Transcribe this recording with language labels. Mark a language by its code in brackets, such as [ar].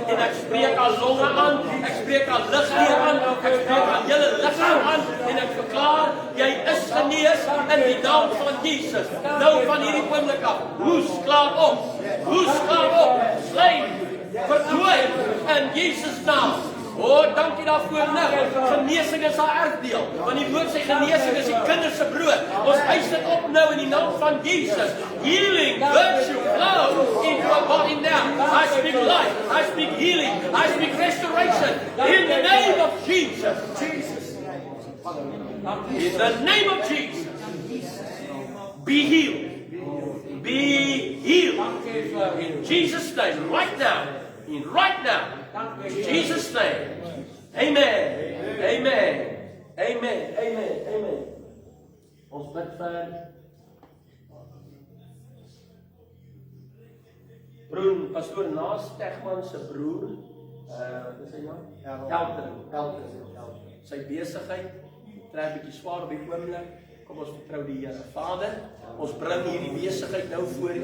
[af] En ek spreek haar longe aan, ek spreek haar liggaam aan, ek spreek haar hele liggaam aan en ek verklaar jy is genees in die naam van Jesus. Nou van hierdie oomblik af, hoes klaar op. Hoes klaar op. Slym, verdooi in Jesus naam. Dankie daarvoor nou. Genesing is haar erfdeel. Want die woord sê genesing is die kinders se brood. Ons eis dit op nou in die naam van Jesus. [en] Healing, virtue, flow into our body now. I speak life, I speak healing, I speak restoration in the name of Jesus. In the name of Jesus, be healed. Be healed. In Jesus' name, right now. In Jesus' name. Amen. Amen. Amen. Amen. Amen. [af] Ons bid vir broer, pastoor Naas Tegman se broer. Wat is sy naam? Elton. Sy besigheid trek 'n bietjie swaar op die oomblik. Kom ons vertrou die Here. Vader, ons bring hierdie besigheid nou voor U.